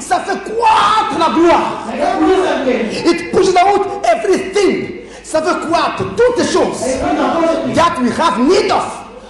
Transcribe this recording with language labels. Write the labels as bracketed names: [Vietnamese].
[French] Ça fait croître la gloire. [English] It pushes out everything. [French] Ça fait croître toutes les choses [English] that we have need of.